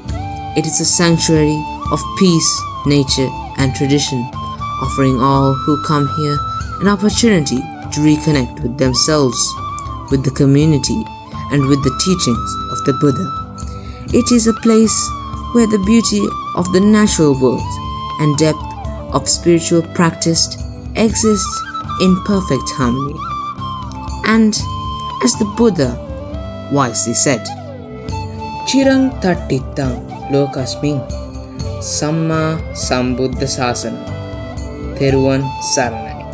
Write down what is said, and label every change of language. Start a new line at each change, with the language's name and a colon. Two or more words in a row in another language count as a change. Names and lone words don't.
English: It is a sanctuary of peace, nature and tradition, offering all who come here an opportunity to reconnect with themselves, with the community and with the teachings of the Buddha. It is a place where the beauty of the natural world and depth of spiritual practice exists in perfect harmony. And as the Buddha wisely said,
Pali: Chirang tattittam lokasmin samma sambuddha sasana
Sinhala: Theruvan Saranai.